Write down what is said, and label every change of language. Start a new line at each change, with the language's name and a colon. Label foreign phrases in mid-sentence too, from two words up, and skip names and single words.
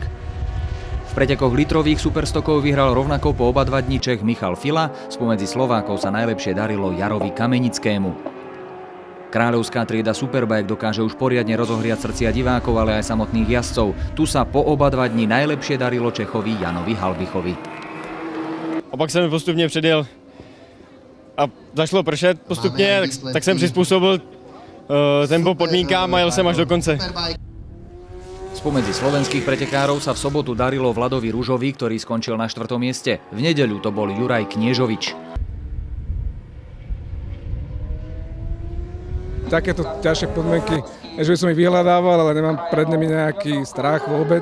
Slovak: V pretekoch litrových superstokov vyhral rovnako po oba 2 dni Čech Michal Fila, spomedzi Slovákov sa najlepšie darilo Jarovi Kamenickému. Kráľovská trieda Superbike dokáže už poriadne rozohriať srdcia divákov, ale aj samotných jazdcov. Tu sa po oba 2 dni najlepšie darilo Čechovi Janovi Halbichovi.
Czech: Opak sa mi postupne předjel a zašlo pršet postupně, tak jsem přizpůsobil tempo podmínkám a jel jsem až do konce.
Slovak: Spomedzi slovenských pretekárov sa v sobotu darilo Vladovi Ružovi, ktorý skončil na 4. mieste. V nedeľu to bol Juraj Kniežovič. Takéto ťažšie podmienky, že by som ich vyhľadával, ale nemám pred nimi nejaký strach vôbec.